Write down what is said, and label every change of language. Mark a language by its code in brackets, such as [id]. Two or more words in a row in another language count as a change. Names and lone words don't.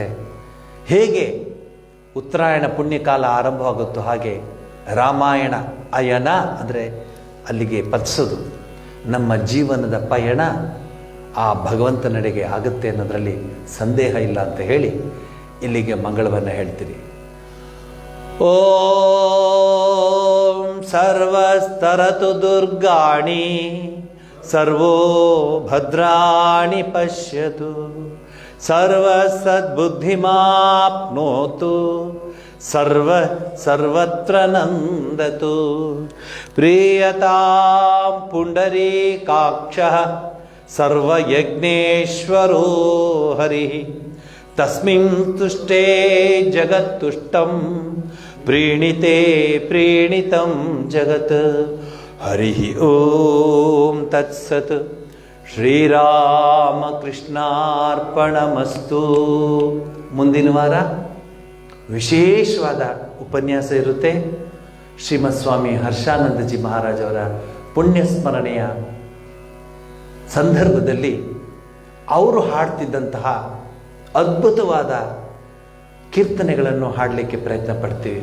[kn] ಹೇಗೆ ಉತ್ತರಾಯಣ ಪುಣ್ಯಕಾಲ ಆರಂಭವಾಗುತ್ತೋ ಹಾಗೆ ರಾಮಾಯಣ ಅಯನ ಅಂದರೆ ಅಲ್ಲಿಗೆ ಪದಿಸೋದು, ನಮ್ಮ ಜೀವನದ ಪಯಣ ಆ ಭಗವಂತನೆಡೆಗೆ ಆಗುತ್ತೆ ಅನ್ನೋದರಲ್ಲಿ ಸಂದೇಹ ಇಲ್ಲ ಅಂತ ಹೇಳಿ ಇಲ್ಲಿಗೆ ಮಂಗಳವನ್ನು ಹೇಳ್ತೀನಿ. [sa] ಓಂ ಸರ್ವಸ್ತರತು ದುರ್ಗಾಣಿ ಸರ್ವೋ ಭದ್ರಾಣಿ ಪಶ್ಯತು ಸರ್ವಸದ್ಬುದ್ಧಿಮಾಪ್ನೋತು ಸರ್ವತ್ರ ನಂದತು ಪ್ರಿಯತಾಂ ಪುಂಡರೀಕಾಕ್ಷಃ ಸರ್ವಯಜ್ಞೇಶ್ವರೋ ಹರಿಃ ತಸ್ಮಿನ್ ತುಷ್ಟೇ ಜಗತ್ತುಷ್ಟಂ ಪ್ರೀಣಿತೆ ಪ್ರೀಣಿತಂ ಜಗತ್. ಹರಿಃ ಓಂ ತತ್ಸತ್. ಶ್ರೀರಾಮಕೃಷ್ಣಾರ್ಪಣಮಸ್ತು. [kn] ಮುಂದಿನ ವಾರ ವಿಶೇಷವಾದ ಉಪನ್ಯಾಸ ಇರುತ್ತೆ. ಶ್ರೀಮತ್ ಸ್ವಾಮಿ ಹರ್ಷಾನಂದಜಿ ಮಹಾರಾಜ್ ಅವರ ಪುಣ್ಯಸ್ಮರಣೆಯ ಸಂದರ್ಭದಲ್ಲಿ ಅವರು ಹಾಡ್ತಿದ್ದಂತಹ ಅದ್ಭುತವಾದ ಕೀರ್ತನೆಗಳನ್ನು ಹಾಡಲಿಕ್ಕೆ ಪ್ರಯತ್ನ ಪಡ್ತೀವಿ.